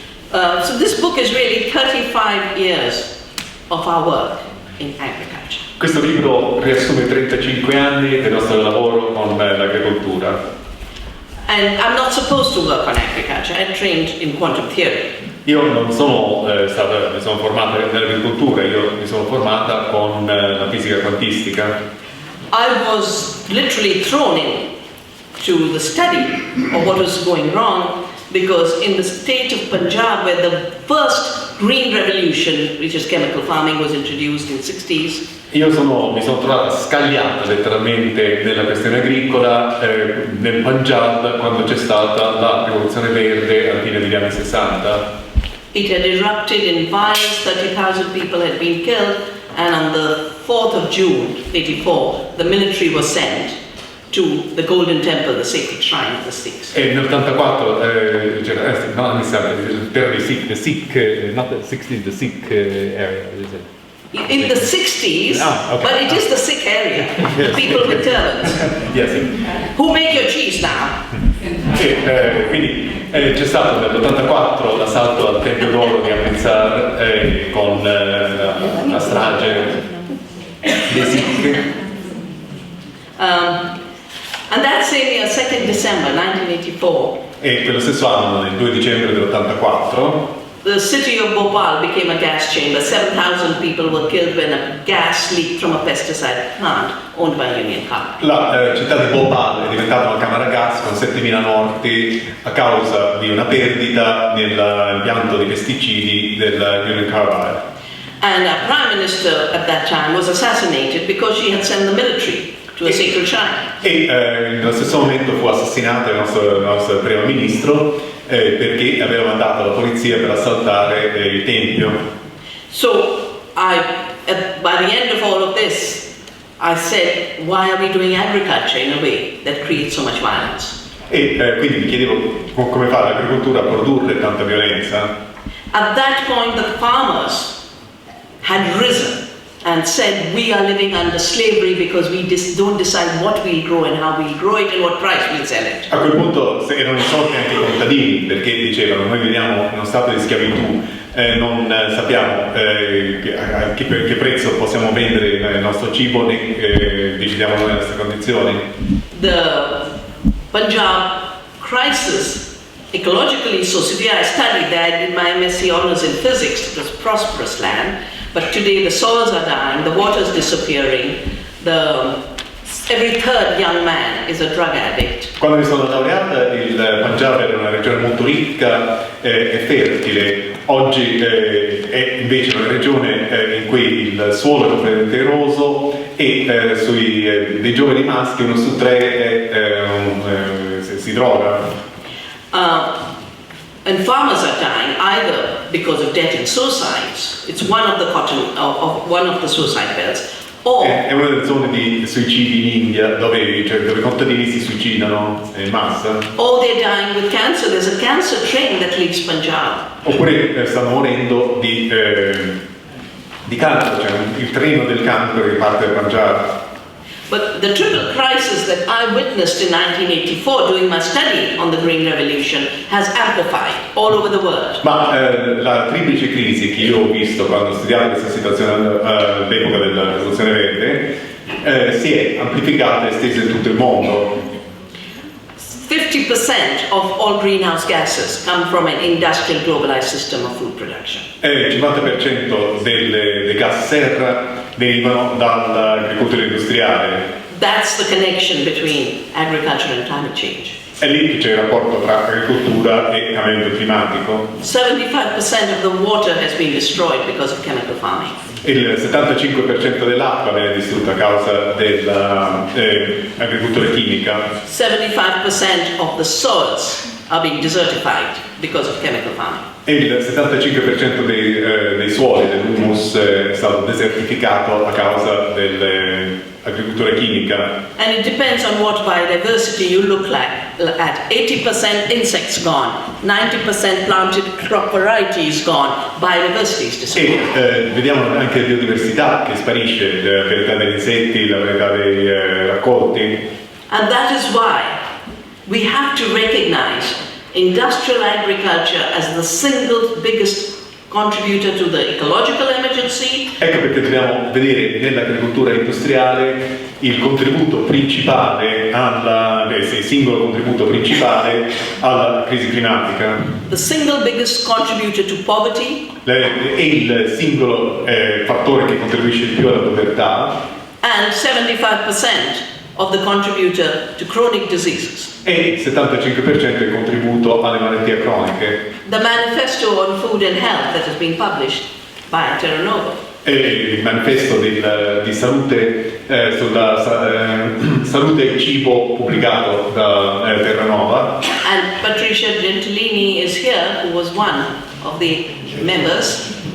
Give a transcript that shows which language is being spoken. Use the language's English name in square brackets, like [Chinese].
[English] So this book is really 35 years of our work in agriculture. [Italian] Questo libro riassume 35 anni del nostro lavoro con l'agricoltura. [English] And I'm not supposed to work on agriculture. I trained in quantum theory. [Italian] Io non sono mi sono formata nell'agricoltura, io mi sono formata con la fisica quantistica. [English] I was literally thrown into the study of what was going wrong because in the state of Punjab, where the first green revolution, which is chemical farming, was introduced in the 60s. [Italian] Io mi sono trovata scagliata letteralmente nella questione agricola nel Punjab quando c'è stata la rivoluzione verde alla fine degli anni 60. [English] It had erupted in violence, 30,000 people had been killed, and on the 4th of June, 84, the military was sent to the Golden Temple, the sacred shrine of the Sikhs. [Italian] E nell'84 no, mi sa, [English] the Sikh, not the 60s, the Sikh area, is it? In the 60s, okay. but it is the Sikh area, Yes. people with turbans, Yes. who make your cheese now. [Italian] Quindi c'è stato nell'84 l'assalto al Tempio d'Oro di Amritsar con la strage dei Sikh. [English] And that same year, 2nd December 1984, [Italian] E quello stesso anno, il 2 dicembre dell'84, [English] the city of Bhopal became a gas chamber. 7,000 people were killed when a gas leaked from a pesticide plant owned by Union Carbide. [Italian] la città di Bhopal è diventata una camera gas con 7.000 morti a causa di una perdita nell'impianto di pesticidi della Union Carbide. [English] And our prime minister at that time was assassinated because she had sent the military to a sacred shrine. [Italian] E nello stesso momento fu assassinato il nostro primo ministro perché aveva mandato la polizia per assaltare il tempio. [English] So by the end of all of this, I said, why are we doing agriculture in a way that creates so much violence? [Italian] E quindi mi chiedevo come fa l'agricoltura a produrre tanta violenza. [English] At that point, the farmers had risen and said, we are living under slavery because we don't decide what we'll grow and how we'll grow it and what price we'll sell it. [Italian] A quel punto erano insorti anche i contadini perché dicevano noi viviamo in uno stato di schiavitù, non sappiamo a che prezzo possiamo vendere il nostro cibo né decidiamo noi le nostre condizioni. [English] The Punjab crisis, ecologically so severe, I studied that in my MSc Honours in Physics. It was a prosperous land. But today the soils are dying, the water is disappearing, every third young man is a drug addict. [Italian] Quando mi sono laureata il Punjab era una regione molto ricca e fertile, oggi è invece una regione in cui il suolo è completamente eroso e dei giovani maschi 1 su 3 si droga. [English] And farmers are dying either because of debt in suicides. It's one of the suicide belts. Or [Italian] è una delle zone di suicidi in India dove i contadini si suicidano in massa. [English] Or they're dying with cancer. There's a cancer train that leaves Punjab. [Italian] Oppure stanno morendo di cancro, cioè il treno del cancro che parte da Punjab. [English] But the triple crisis that I witnessed in 1984 doing my study on the Green Revolution has amplified all over the world. [Italian] Ma la triplice crisi che io ho visto quando ho studiato questa situazione all'epoca della rivoluzione verde si è amplificata e estesa in tutto il mondo. [English] 50% of all greenhouse gases come from an industrial globalized system of food production. [Italian] Il 50% dei gas serra derivano dall'agricoltura industriale. [English] That's the connection between agriculture and climate change. [Italian] È lì che c'è il rapporto tra agricoltura e cambiamento climatico. [English] 75% of the water has been destroyed because of chemical farming. [Italian] Il 75% dell'acqua viene distrutta a causa dell'agricoltura chimica. [English] 75% of the soils are being desertified because of chemical farming. [Italian] E il 75% dei suoli, dell'humus, è stato desertificato a causa dell'agricoltura chimica. [English] And it depends on what biodiversity you look at. 80% insects gone, 90% planted crop varieties gone, biodiversity is disappearing. [Italian] E vediamo anche la biodiversità che sparisce, la varietà degli insetti, la varietà dei raccolti. [English] And that is why we have to recognize industrial agriculture as the single biggest contributor to the ecological emergency. [Italian] Ecco perché dobbiamo vedere nell'agricoltura industriale il contributo principale il singolo contributo principale alla crisi climatica. [English] The single biggest contributor to poverty. [Italian] È il singolo fattore che contribuisce di più alla povertà. [English] And 75% of the contributor to chronic diseases. [Italian] E il 75% il contributo alle malattie croniche. [English] The manifesto on food and health that has been published by Terra Nuova. [Italian] E il manifesto di salute sulla salute e cibo pubblicato da Terra Nuova. [English] And Patricia Gentilini is here, who was one of the members.